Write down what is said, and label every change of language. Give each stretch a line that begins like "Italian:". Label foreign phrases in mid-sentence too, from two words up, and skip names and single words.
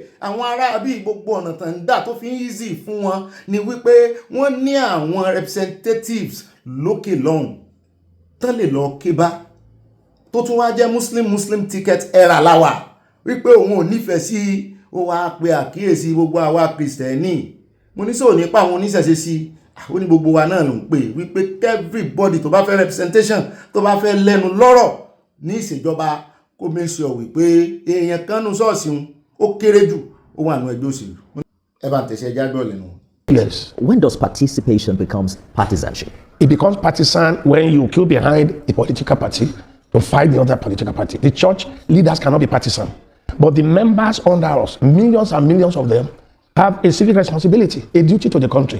Yoruba: Àwọn ará bí gbogbo ọ̀nà tàn dà tó fi ń easy fún wọn ni wípé wọ́n ní àwọn representatives lókè lọ́hùn tán lè lọ kébá tó tún wá jẹ́
English: muslim ticket
Yoruba: era láwà wípé òun ò nífẹ̀ẹ́ sí ó wá pe àkíyèsí gbogbo àwa Kristẹni. Mo ní sọ nípa àwọn oníṣẹ̀ṣe sí ó ní gbogbo wa náà ló ń pè wípé everybody tó bá fẹ́ representation tó bá fẹ́ lẹ́nu lọ́rọ̀ ní ìṣèjọba kó
English: make sure
Yoruba: wípé èèyàn kan nù ṣọ́ọ̀ṣì ó kéré jù ó wà nù ẹgbẹ́ òṣèlú. Ẹ bá ń tẹ̀sẹ̀ jágbọ́ lẹ́nu. Yes.
English: When does participation becomes partisanship? It becomes partisan when you queue behind a political party to fight the other political party. The church leaders cannot be partisan, but the members under us, millions and millions of them, have a civic responsibility, a duty to the country.